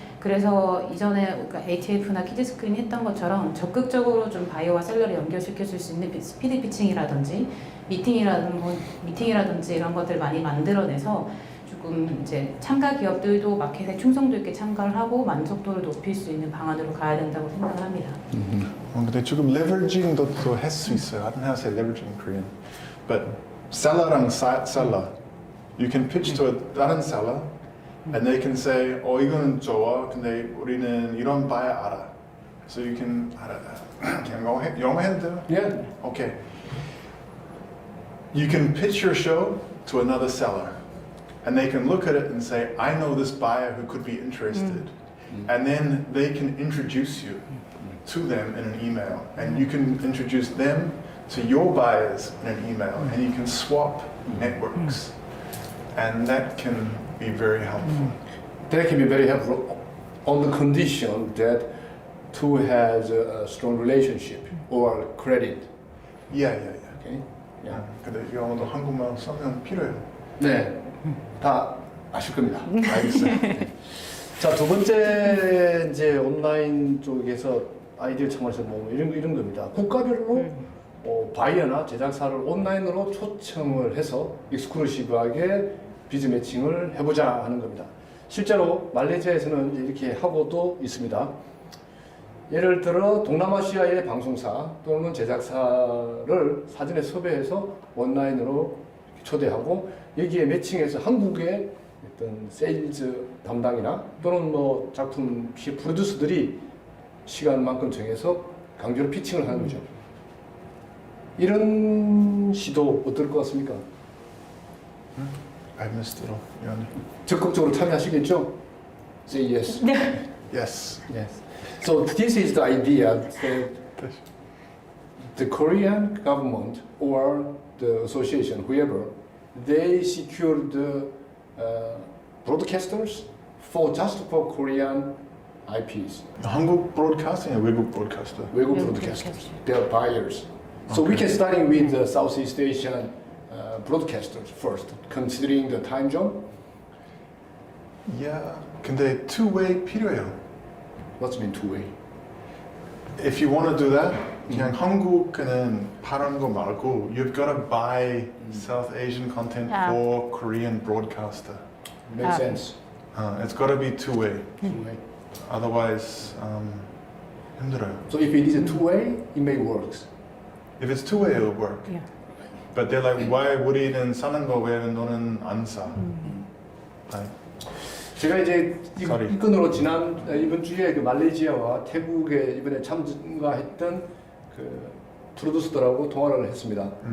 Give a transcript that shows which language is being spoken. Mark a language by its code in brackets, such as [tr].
[ko] 그래서 이전에 그러니까 ATF나 키즈스크린 했던 것처럼 적극적으로 좀 바이어와 셀러를 연결시킬 수 있는 스피드 피칭이라든지 미팅이라든지 이런 것들을 많이 만들어내서 조금 이제 참가 기업들도 마켓에 충성도 있게 참가를 하고 만족도를 높일 수 있는 방안으로 가야 된다고 생각을 합니다. 근데 지금 leveraging도 또 할 수 있어요. [en] I don't know how to say leveraging in Korean. But seller랑 seller, you can pitch to a [ko] 다른 [en] seller, and they can say, [ko] 이거는 좋아. 근데 우리는 이런 바야 알아. [en] So you can [ko] 그냥 영어 해도 돼요? [en] Yeah. Okay. You can pitch your show to another seller, and they can look at it and say, I know this buyer who could be interested. And then they can introduce you to them in an email, and you can introduce them to your buyers in an email, and you can swap networks, and that can be very helpful. That can be very helpful on the condition that two has a strong relationship or credit. Yeah. Okay. Yeah. [ko] 근데 영어도 한국말 쓰면 필요해요. 네, 다 아실 겁니다. 알겠어요. 자, 두 번째 이제 온라인 쪽에서 아이디어 창업에서 뭐 이런 겁니다. 국가별로 바이어나 제작사를 온라인으로 초청을 해서 익스클루시브하게 비즈 매칭을 해보자 하는 겁니다. 실제로 말레이시아에서는 이렇게 하고도 있습니다. 예를 들어 동남아시아의 방송사 또는 제작사를 사전에 섭외해서 온라인으로 초대하고 여기에 매칭해서 한국의 어떤 세일즈 담당이나 또는 뭐 작품 프로듀서들이 시간만큼 정해서 강제로 피칭을 하는 거죠. 이런 시도 어떨 것 같습니까? [en] I missed it all. [ko] 미안해. 적극적으로 참여하시겠죠? [en] Say yes. Yes. Yes. So this is the idea that the Korean government or the association, whoever, they secure the broadcasters for just for Korean IPs, [ko] 한국 [en] broadcasting, [ko] 외국 [en] broadcaster. [ko] 외국 외국 [en] broadcasters, they are buyers. So we can starting with the Southeast Asian broadcasters first, considering the time zone. Yeah. [ko] 근데 two-way 필요해요. [en] What's mean two-way? If you want to do that, [ko] 그냥 한국은 파는 거 말고 [en] you've got to buy South Asian content Yeah. for Korean broadcaster. Makes sense. It's got to be two-way. Two-way. Otherwise, [ko] 힘들어요. [en] So if it is a two-way, it may work. If it's two-way, it'll work. Yeah. But they're like, why [ko] 우리는 사는 거 왜 너는 안 사? [en] Like, [ko] 제가 이제 [en] Sorry. [ko] 이 건으로 이번 주에 그 말레이시아와 태국에 이번에 참가했던 그 프로듀서들하고 통화를 했습니다.